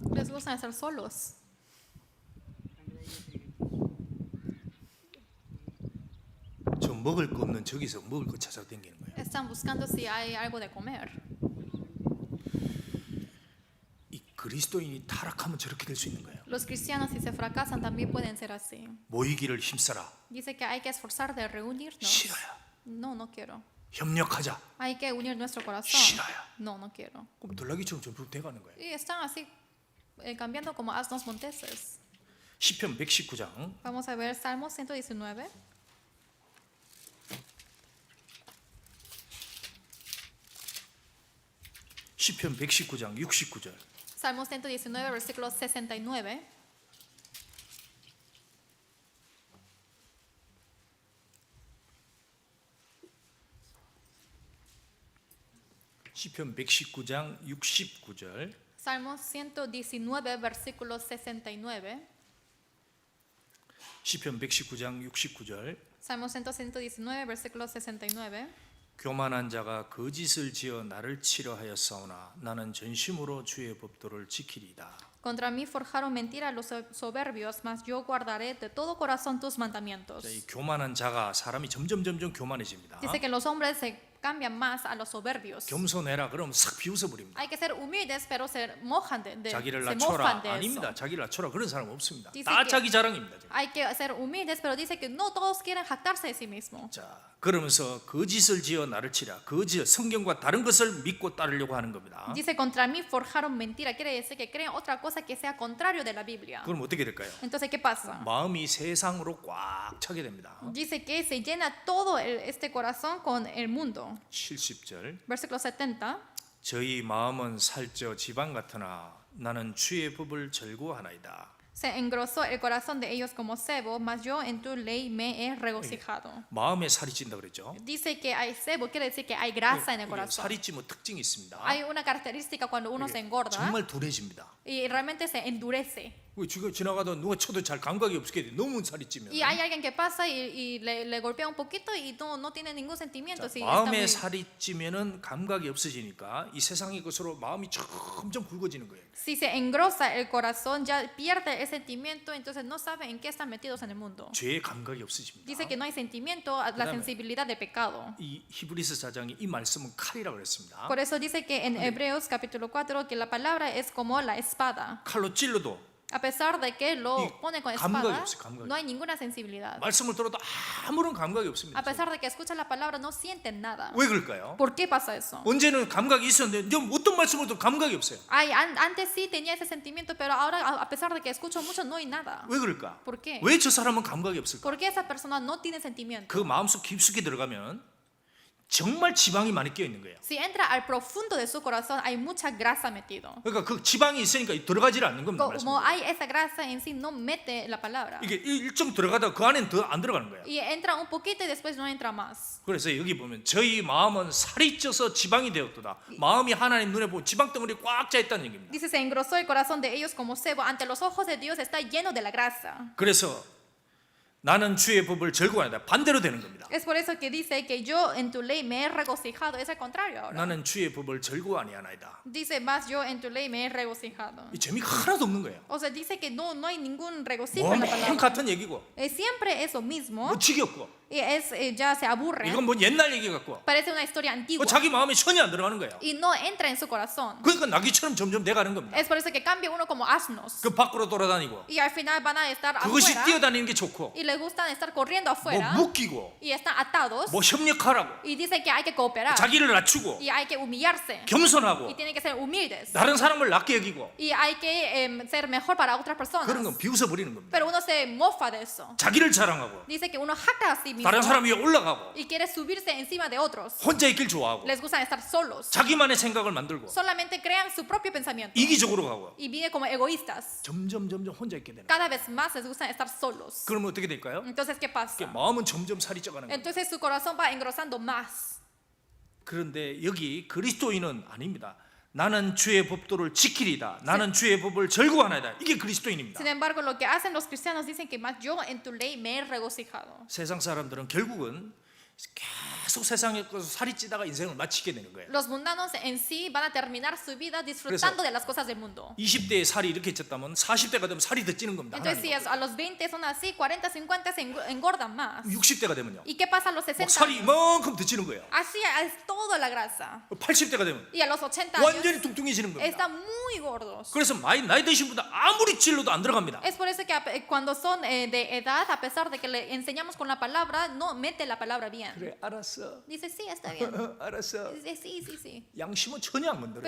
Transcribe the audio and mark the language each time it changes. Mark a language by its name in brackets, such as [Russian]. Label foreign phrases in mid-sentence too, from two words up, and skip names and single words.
[Spanish] Les gusta estar solos. [Korean] 저 먹을 거 없는 저기서 먹을 거 찾아 다니는 거예요. [Spanish] Están buscando si hay algo de comer. [Korean] 이 그리스도인이 타락하면 저렇게 될 수 있는 거예요. [Spanish] Los cristianos, si se fracasan, también pueden ser así. [Korean] 모이기를 힘써라. [Spanish] Dice que hay que esforzar de reunirnos. [Korean] 싫어요. [Spanish] No, no quiero. [Korean] 협력하자. [Spanish] Hay que unir nuestro corazón. [Korean] 싫어요. [Spanish] No, no quiero. [Korean] 그럼 들나귀처럼 전부 돼가는 거예요. [Spanish] Y están así cambiando como asnos monteses. [Korean] 시편 119장 [Spanish] Vamos a ver Salmo 119. [Korean] 시편 119장 69절. [Spanish] Salmo 119, versículo 69. [Korean] 시편 119장 69절. [Spanish] Salmo 119, versículo 69. [Korean] 시편 119장 69절. [Spanish] Salmo 119, versículo 69. [Korean] 교만한 자가 거짓을 지어 나를 치려 하였사오나 나는 전심으로 주의 법도를 지키리이다. [Spanish] Contra mí forjaron mentira los soberbios, mas yo guardaré de todo corazón tus mandamientos. [Korean] 자, 이 교만한 자가 사람이 점점 교만해집니다. [Spanish] Dice que los hombres se cambian más a los soberbios. [Korean] 겸손해라 그러면 싹 비웃어 버립니다. [Spanish] Hay que ser humildes, pero se mojan [Korean] 자기를 [Spanish] se [Korean] 낮춰라 [Spanish] mofan de [Korean] 아닙니다. [Spanish] eso. [Korean] 자기를 낮춰라 그런 사람 없습니다. [Spanish] Dice [Korean] 다 [Spanish] que- [Korean] 자기 자랑입니다. 지금. [Spanish] Hay que ser humildes, pero dice que no todos quieren jactarse de sí mismos. [Korean] 자, 그러면서 거짓을 지어 나를 치라. 거짓 성경과 다른 것을 믿고 따르려고 하는 겁니다. [Spanish] Dice, contra mí forjaron mentira. Quiere decir que creen otra cosa que sea contrario de la Biblia. [Korean] 그럼 어떻게 될까요? [Spanish] Entonces, ¿qué pasa? [Korean] 마음이 세상으로 꽉 차게 됩니다. [Spanish] Dice que se llena todo este corazón con el mundo. [Korean] 70절 [Spanish] Versículo 70. [Korean] 저희 마음은 살쪄 지방 같으나 나는 주의 법을 절구하나이다. [Spanish] Se engrosó el corazón de ellos como cebo, mas yo en tu ley me he regocijado. [Korean] 마음에 살이 찐다 그랬죠. [Spanish] Dice que hay cebo, quiere decir que hay grasa en el [Korean] 이게 [Spanish] corazón. [Korean] 살이 찌면 특징이 있습니다. [Spanish] Hay una característica cuando uno se engorda [Korean] 정말 둔해집니다. [Spanish] y realmente se endurece. [Korean] 지나가다 누가 쳐도 잘 감각이 없게 돼. 너무 살이 찌면. [Spanish] Y hay alguien que pasa y le golpea un poquito y no tiene ningún sentimiento. Si está [Korean] 마음에 [Spanish] muy- [Korean] 살이 찌면은 감각이 없어지니까 이 세상의 것으로 마음이 점점 굵어지는 거예요. [Spanish] Si se engrosa el corazón, ya pierde el sentimiento, entonces no sabe en qué están metidos en el mundo. [Korean] 죄의 감각이 없어집니다. [Spanish] Dice que no hay sentimiento, la [Korean] 그다음에- [Spanish] sensibilidad de pecado. [Korean] 이 히브리서 4장이 이 말씀은 칼이라고 그랬습니다. [Spanish] Por eso dice que en Hebreos capítulo 4 que la palabra es como la espada. [Korean] 칼로 찔러도 [Spanish] A pesar de que lo [Korean] 이 [Spanish] pone con [Korean] 감각이 [Spanish] espada, [Korean] 없어요, 감각이. [Spanish] no hay ninguna sensibilidad. [Korean] 말씀을 들어도 아무런 감각이 없습니다. [Spanish] A pesar de que escuchan la palabra, no sienten nada. [Korean] 왜 그럴까요? [Spanish] ¿Por qué pasa eso? [Korean] 언제는 감각이 있었는데 좀 어떤 말씀을 들어도 감각이 없어요. [Spanish] Ay, antes sí tenía ese sentimiento, pero ahora a pesar de que escucho mucho, no hay nada. [Korean] 왜 그럴까? [Spanish] ¿Por qué? [Korean] 왜 저 사람은 감각이 없을까? [Spanish] ¿Por qué esa persona no tiene sentimiento? [Korean] 그 마음속 깊숙이 들어가면 정말 지방이 많이 끼어 있는 거예요. [Spanish] Si entra al profundo de su corazón, hay mucha grasa metido. [Korean] 그러니까 그 지방이 있으니까 들어가지를 않는 겁니다. [Spanish] Como [Korean] 말씀대로. [Spanish] hay esa grasa en sí, no mete la palabra. [Korean] 이게 일정 들어가다 그 안에는 더 안 들어가는 거예요. [Spanish] Y entra un poquito y después no entra más. [Korean] 그래서 여기 보면 저희 마음은 살이 쪄서 지방이 되었도다. 마음이 하나님 눈에 보면 지방 덩어리 꽉 차 있다는 얘기입니다. [Spanish] Dice, se engrosó el corazón de ellos como cebo. Ante los ojos de Dios está lleno de la grasa. [Korean] 그래서 나는 주의 법을 절구하다. 반대로 되는 겁니다. [Spanish] Es por eso que dice que yo en tu ley me he regocijado. Es al contrario ahora. [Korean] 나는 주의 법을 절구 아니하나이다. [Spanish] Dice, más yo en tu ley me he regocijado. [Korean] 이 재미가 하나도 없는 거예요. [Spanish] O sea, dice que no hay ningún regocijo en la [Korean] 맨 [Spanish] palabra. [Korean] 같은 얘기고 [Spanish] Siempre es lo mismo. [Korean] 뭐 지겹고 [Spanish] Y ya se aburre. [Korean] 이건 뭐 옛날 얘기 같고 [Spanish] Parece una historia antigua. [Korean] 자기 마음에 전혀 안 들어가는 거예요. [Spanish] Y no entra en su corazón. [Korean] 그러니까 나귀처럼 점점 돼가는 겁니다. [Spanish] Es por eso que cambia uno como asnos. [Korean] 그 밖으로 돌아다니고 [Spanish] Y al final van a estar [Korean] 그것이 [Spanish] afuera. [Korean] 뛰어다니는 게 좋고 [Spanish] Y les gustan estar corriendo [Korean] 뭐 [Spanish] afuera. [Korean] 묶이고 [Spanish] Y están atados. [Korean] 뭐 협력하라고 [Spanish] Y dicen que hay que cooperar. [Korean] 자기를 낮추고 [Spanish] Y hay que humillarse. [Korean] 겸손하고 [Spanish] Y tienen que ser humildes. [Korean] 다른 사람을 낮게 여기고 [Spanish] Y hay que ser mejor para otras personas. [Korean] 그런 건 비웃어 버리는 겁니다. [Spanish] Pero uno se mofa de eso. [Korean] 자기를 자랑하고 [Spanish] Dice que uno jacta a sí mismo. [Korean] 다른 사람 위에 올라가고 [Spanish] Y quiere subirse encima de otros. [Korean] 혼자 있길 좋아하고 [Spanish] Les gusta estar solos. [Korean] 자기만의 생각을 만들고 [Spanish] Solamente crean su propio pensamiento. [Korean] 이기적으로 가고 [Spanish] Y viven como egoístas. [Korean] 점점 혼자 있게 되는 거예요. [Spanish] Cada vez más les gusta estar solos. [Korean] 그러면 어떻게 될까요? [Spanish] Entonces, ¿qué pasa? [Korean] 마음은 점점 살이 쪄가는 거예요. [Spanish] Entonces su corazón va engrosando más. [Korean] 그런데 여기 그리스도인은 아닙니다. 나는 주의 법도를 지키리다. 나는 주의 법을 절구하나이다. 이게 그리스도인입니다. [Spanish] Sin embargo, lo que hacen los cristianos dicen que más yo en tu ley me he regocijado. [Korean] 세상 사람들은 결국은 계속 세상에 살이 찌다가 인생을 마치게 되는 거예요. [Spanish] Los mundanos en sí van a terminar su vida disfrutando de las cosas del mundo. [Korean] 20대에 살이 이렇게 쪘다면 40대가 되면 살이 더 찌는 겁니다. [Spanish] Entonces, si a los 20 son así, 40, 50 se engordan más. [Korean] 60대가 되면요. [Spanish] ¿Y qué pasa a los [Korean] 막 [Spanish] 60 [Korean] 살이 [Spanish] años? [Korean] 이만큼 더 찌는 거예요. [Spanish] Así es toda la grasa. [Korean] 80대가 되면 [Spanish] Y a los 80 [Korean] 완전히 [Spanish] años [Korean] 뚱뚱해지는 겁니다. [Spanish] están muy gordos. [Korean] 그래서 나이 드신 분들 아무리 찔러도 안 들어갑니다. [Spanish] Es por eso que cuando son de edad, a pesar de que le enseñamos con la palabra, no mete la palabra bien. [Korean] 그래 알았어. [Spanish] Dice, sí, está bien. [Korean] 알았어. [Spanish] Dice, sí, sí, sí. [Korean] 양심은 전혀 안 건드려요.